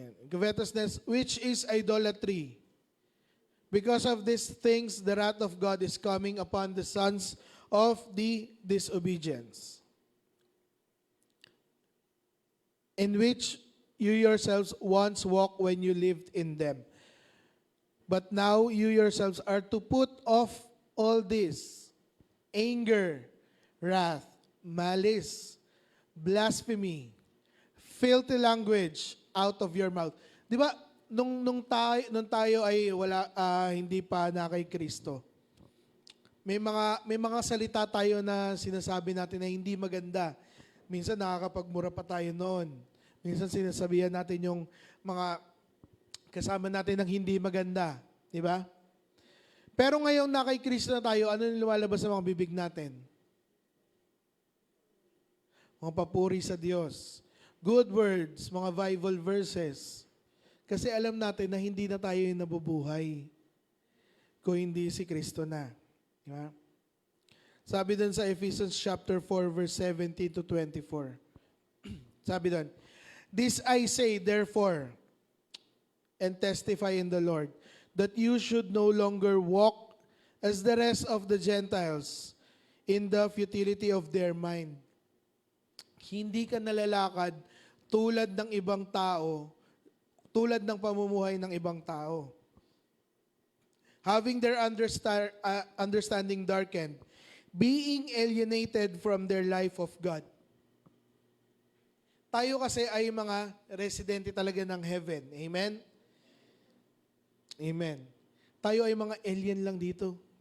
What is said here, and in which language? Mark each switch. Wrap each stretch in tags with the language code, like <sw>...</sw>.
<en>Covetousness, which is idolatry. Because of these things, the wrath of God is coming upon the sons of the disobedience, in which you yourselves once walked when you lived in them. But now you yourselves are to put off all this: anger, wrath, malice, blasphemy, filthy language out of your mouth.</en> <tl>Di ba, nung tayo ay hindi pa na kay Kristo, may mga salita tayo na sinasabi natin na hindi maganda. Minsan nakakapagmura pa tayo noon. Minsan sinasabihan natin yung mga kasama natin ng hindi maganda. Di ba? Pero ngayon na kay Kristo na tayo, ano yung lumalabas sa mga bibig natin? Mga papuri sa Diyos.</tl> <en>Good words,</en> <tl>mga Bible verses. Kasi alam natin na hindi na tayo yung nabubuhay kung hindi si Kristo na. Di ba? Sabi dun sa Ephesians chapter 4, verse 17 to 24. Sabi dun,</tl> <en>this I say, therefore, and testify in the Lord, that you should no longer walk as the rest of the Gentiles in the futility of their mind.</en> <tl>Hindi ka nalalakad tulad ng ibang tao, tulad ng pamumuhay ng ibang tao.</tl> <en>Having their understanding darkened, being alienated from their life of God.</en> <tl>Tayo kasi ay mga residente talaga ng heaven. Amen? Amen. Tayo ay mga alien lang dito.</tl>